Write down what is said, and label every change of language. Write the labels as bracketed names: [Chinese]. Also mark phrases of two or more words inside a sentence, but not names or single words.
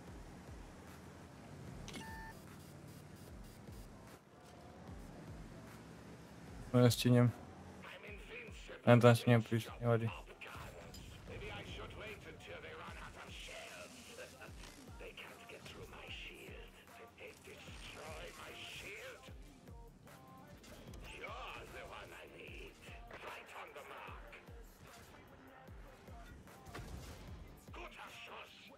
[Slovak] To nestihnem. [English] I'm invincible. [Slovak] Ani to nestihnem prísť, nevadí. [English] Guns. Maybe I should wait until they run out of shells. They can't get through my shield. Did they destroy my shield? You're the one I need. Right on the mark. [German] Guter Schuss.